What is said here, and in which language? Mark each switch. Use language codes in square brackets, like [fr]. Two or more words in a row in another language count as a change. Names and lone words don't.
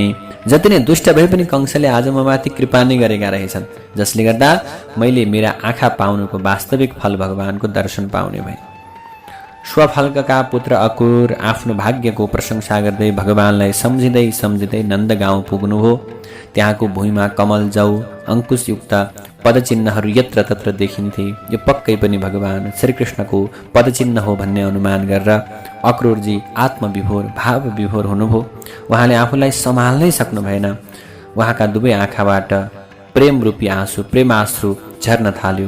[ne] जति नै दुष्ट भए पनि कंसले आज ममाथि कृपा नै गरेका रहेछन्, जसले गर्दा मैले मेरा आँखा पाउनुको वास्तविक फल भगवानको दर्शन पाउने भएँ। स्वफल्कका पुत्र अक्रूर आफ्नो भाग्यको प्रशंसा गर्दै भगवानलाई सम्झिँदै सम्झिँदै नन्दगाउँ पुग्नुभयो। त्यहाँको भुइँमा कमल, जौ, अङ्कुशयुक्त पदचिन्हहरू यत्र तत्र देखिन्थे। यो पक्कै पनि भगवान श्रीकृष्णको पदचिन्ह हो भन्ने अनुमान गरेर अक्रूरजी आत्मविभोर भावविभोर हुनुभयो। उहाँले आफूलाई सम्हाल्नै सक्नु भएन। उहाँका दुवै आँखाबाट प्रेम रूपी आँसु, प्रेमाश्रु झर्न थाल्यो।